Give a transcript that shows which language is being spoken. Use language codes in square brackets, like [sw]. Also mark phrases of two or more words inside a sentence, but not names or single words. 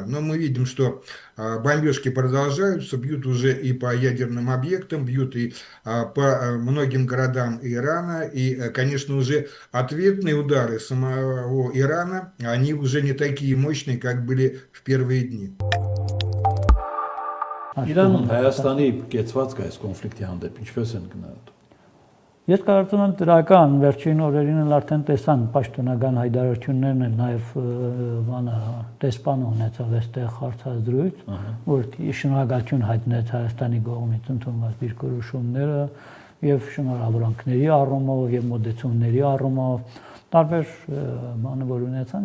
[ru] Но мы видим, что бомбежки продолжаются, бьют уже и по ядерным объектам, бьют и по многим городам Ирана. И, конечно, уже ответные удары самого Ирана, они уже не такие мощные, как были в первые дни. [hy] Իրանում Հայաստանի կեցվածքը այս կոնֆլիկտի հանդեպ ինչպես են գնահատում։ Ես կարծում եմ դրական վերջին օրերին էլ արդեն տեսան պաշտոնական հայտարարություններն էլ նաև տեսփանը ունեցավ այստեղ հարցազրույց, որ շնորհակալություն հայտնեց Հայաստանի կողմից ընդունված դիրքորոշումները եւ շնորհավորանքների առումով եւ մոդեցումների առումով տարբեր բանը որ ունեցան